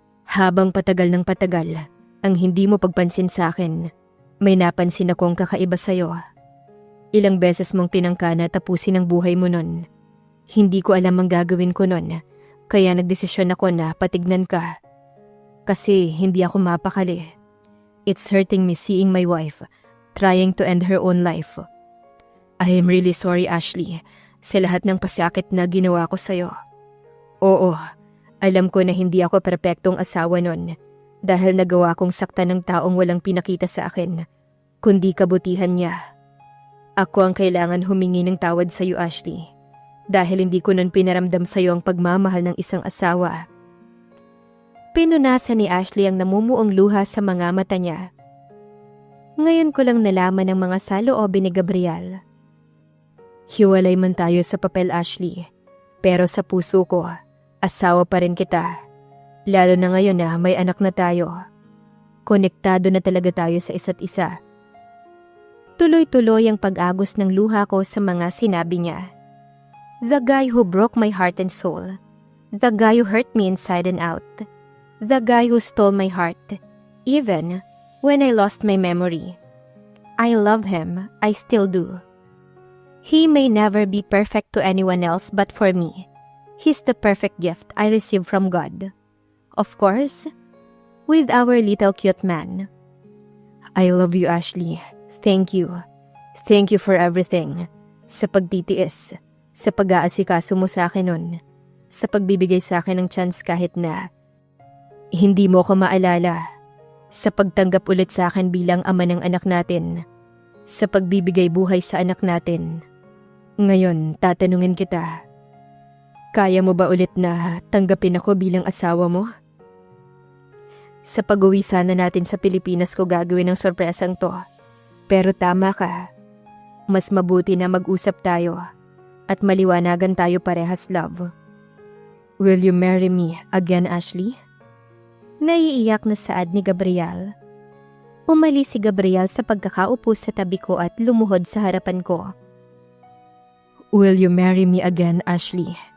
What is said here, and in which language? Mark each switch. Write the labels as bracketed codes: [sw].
[tl] Habang patagal ng patagal ang hindi mo pagpansin sa akin, may napansin akong kakaiba sa'yo. Ilang beses mong tinangka na tapusin ang buhay mo nun. Hindi ko alam ang gagawin ko nun, kaya nagdesisyon ako na patignan ka. Kasi hindi ako mapakali. [en] It's hurting me seeing my wife trying to end her own life. I am really sorry, Ashley, [tl] sa lahat ng pasakit na ginawa ko sa'yo. Oo, alam ko na hindi ako perpektong asawa nun dahil nagawa kong saktan ng taong walang pinakita sa akin, kundi kabutihan niya. Ako ang kailangan humingi ng tawad sa'yo, Ashley, dahil hindi ko nun pinaramdam sa'yo ang pagmamahal ng isang asawa. Pinunasan ni Ashley ang namumuong luha sa mga mata niya. Ngayon ko lang nalaman ang mga saloobin ni Gabriel. Hiwalay man tayo sa papel, Ashley. Pero sa puso ko, asawa pa rin kita. Lalo na ngayon na may anak na tayo. Konektado na talaga tayo sa isa't isa. Tuloy-tuloy ang pag-agos ng luha ko sa mga sinabi niya. [en] The guy who broke my heart and soul. The guy who hurt me inside and out. The guy who stole my heart. Even when I lost my memory. I love him. I still do. He may never be perfect to anyone else but for me. He's the perfect gift I received from God. Of course, with our little cute man. I love you, Ashley. Thank you. Thank you for everything. [tl] Sa pagtitiis, sa pag-aasikaso mo sa akin nun, sa pagbibigay sa akin ng chance kahit na hindi mo ko maalala, sa pagtanggap ulit sa akin bilang ama ng anak natin, sa pagbibigay buhay sa anak natin. Ngayon, tatanungin kita, kaya mo ba ulit na tanggapin ako bilang asawa mo? Sa pag-uwi sana natin sa Pilipinas ko gagawin ang sorpresang to. Pero tama ka, mas mabuti na mag-usap tayo at maliwanagan tayo parehas, love. [en] Will you marry me again, Ashley? [tl] Naiiyak na saad ni Gabriel. Umalis si Gabriel sa pagkakaupo sa tabi ko at lumuhod sa harapan ko. [en] Will you marry me again, Ashley?